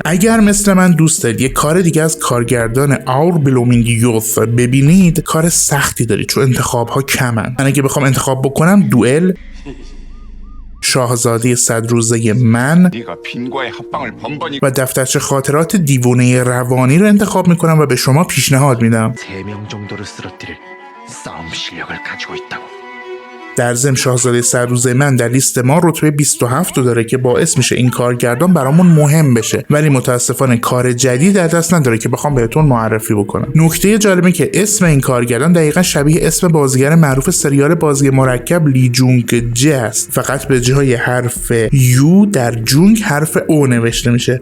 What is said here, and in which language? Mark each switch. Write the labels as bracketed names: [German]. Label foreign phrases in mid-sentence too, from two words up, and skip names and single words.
[Persian] اگر مثل من دوست دارید یک کار دیگه از کارگردان Our Blooming Youth ببینید، کار سختی دارید چون انتخاب ها کمن. من اگه بخوام انتخاب بکنم دوئل، شاهزاده 100 روزه من و دفترچه خاطرات دیوانه روانی رو انتخاب میکنم و به شما پیشنهاد میدم. [Korean] 3명 정도를 쓰러뜨릴 싸움 실력을 가지고 있다고. [Persian] در ضمن شاهزاده 100 روزه من در لیست ما رتبه 27 داره که باعث میشه این کارگردان برامون مهم بشه، ولی متاسفانه کار جدید در دست نداره که بخوام بهتون معرفی بکنم. نکته جالبی که اسم این کارگردان دقیقاً شبیه اسم بازیگر معروف سریال بازی مرکب لی جونگ جه است، فقط به جای حرف یو در جونگ حرف او نوشته میشه.